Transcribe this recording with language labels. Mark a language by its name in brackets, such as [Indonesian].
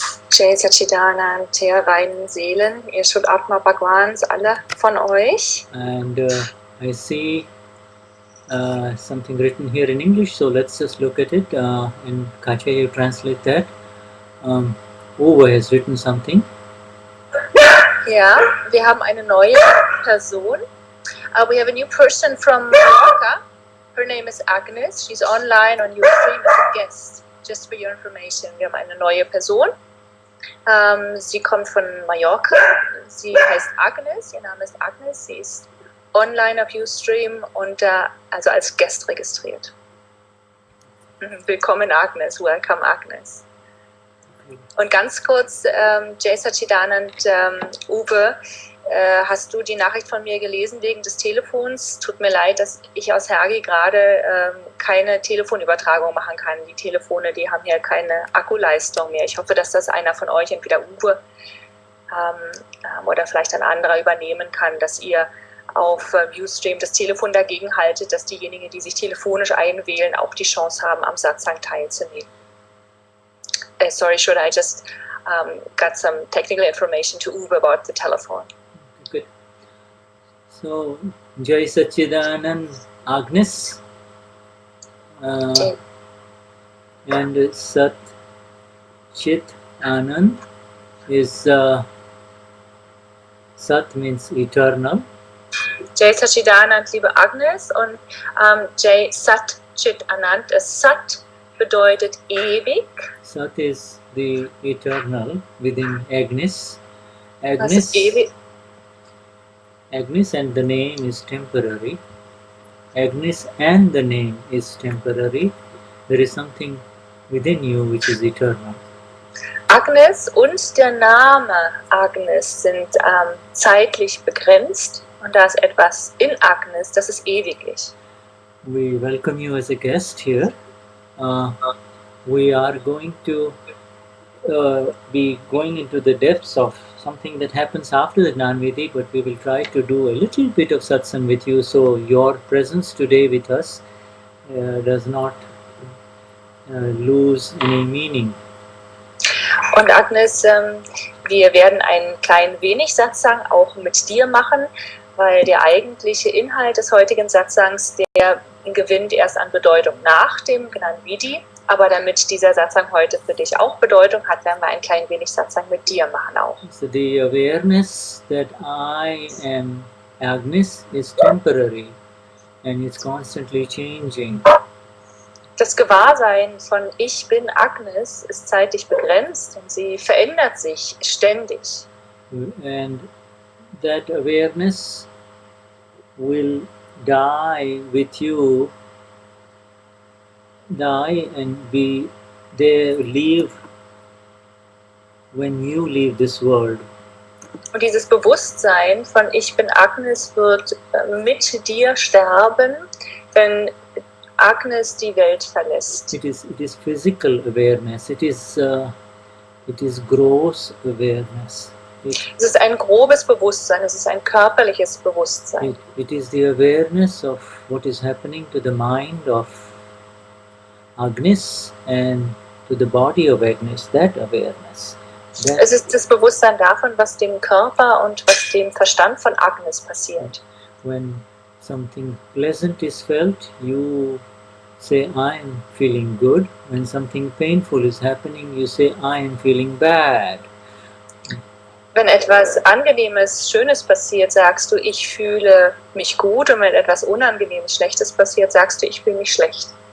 [German] Jai Satchidanand, ihr reinen Seelen, ihr Shuddhatma Bhagwans, alle von euch. [English] And I see something written here in English, so let's just look at it. And Katja, you translate that. Uwe has written something. [German] Ja, wir haben eine neue Person. [English] We have a new person from Mallorca. Her name is Agnes. She's online on your stream as a guest. Just for your information. [German] Wir haben eine neue Person. Sie kommt von Mallorca. Sie heißt Agnes. Ihr Name ist Agnes. Sie ist online auf Ustream und also als Guest registriert. Willkommen Agnes. [English] Welcome Agnes. [German] Und ganz kurz, Jai Satchidanand, Uwe, hast du die Nachricht von mir gelesen wegen des Telefons? Tut mir leid, dass ich aus Hergi gerade keine Telefonübertragung machen kann. Die Telefone, die haben hier keine Akkuleistung mehr. Ich hoffe, dass das einer von euch, entweder Uwe oder vielleicht ein anderer, übernehmen kann, dass ihr auf Ustream das Telefon dagegen haltet, dass diejenigen, die sich telefonisch einwählen, auch die Chance haben, am Satsang teilzunehmen. [English] Sorry, should I just got some technical information to Uwe about the telephone? Good. So, Jai Satchidanand Agnes and Sat Chit Anand is Sat means eternal. [German] Jai Satchidanand, liebe Agnes, und Jai Sat Chit Anand ist Sat bedeutet ewig. [English] Sat is the eternal within Agnes. [German] Was ist ewig? [English] Agnes and the name is temporary. Agnes and the name is temporary. There is something within you which is eternal. [German] Agnes und der Name Agnes sind zeitlich begrenzt und da ist etwas in Agnes, das ist ewiglich. [English] We welcome you as a guest here. We are going to be going into the depths of something that happens after the Gnan Vidhi, but we will try to do a little bit of satsang with you, so your presence today with us does not lose any meaning. [German] Und Agnes, wir werden ein klein wenig Satsang auch mit dir machen, weil der eigentliche Inhalt des heutigen Satsangs, der gewinnt erst an Bedeutung nach dem Gnan Vidhi. Aber damit dieser Satsang heute für dich auch Bedeutung hat, werden wir ein klein wenig Satsang mit dir machen auch. [English] So the awareness that I am Agnes is temporary and it's constantly changing. [German] Das Gewahrsein von Ich bin Agnes ist zeitlich begrenzt und sie verändert sich ständig. [English] And that awareness will die with you, die and be there, leave when you leave this world. [German] Und dieses Bewusstsein von Ich bin Agnes wird mit dir sterben, wenn Agnes die Welt verlässt. [English] It is physical awareness. It is gross awareness. [German] Es ist ein grobes Bewusstsein. Es ist ein körperliches Bewusstsein. [English] It is the awareness of what is happening to the mind of Agnes and to the body of Agnes. That awareness. [German] Es ist das Bewusstsein davon, was dem Körper und was dem Verstand von Agnes passiert. [English] When something pleasant is felt, you say, I am feeling good. When something painful is happening, you say, I am feeling bad. [German] Wenn etwas Angenehmes, Schönes passiert, sagst du, ich fühle mich gut. Und wenn etwas Unangenehmes, Schlechtes passiert, sagst du, ich fühle mich schlecht.